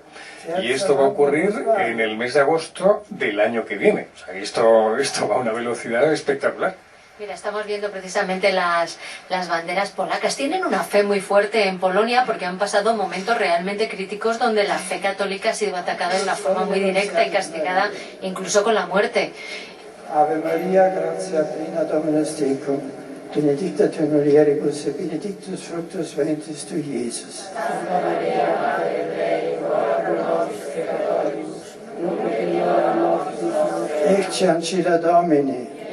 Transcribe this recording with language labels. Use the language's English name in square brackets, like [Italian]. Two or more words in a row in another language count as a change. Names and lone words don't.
[Spanish] Y esto va a ocurrir en el mes de agosto del año que viene. O sea, esto va a una velocidad espectacular. Mira, estamos viendo precisamente las banderas polacas. Tienen una fe muy fuerte en Polonia porque han pasado momentos realmente críticos donde la fe católica ha sido atacada de una forma muy directa y castigada incluso con la muerte. [Latin] Ave Maria, gratia plena Dominus tecum, benedicta tu in mulieribus et benedictus fructus ventris tui, Iesus. Santa Maria, Mater Dei, ora pro nobis peccatoribus, nunc et in hora mortis nostre. Ecce ancilla Domini.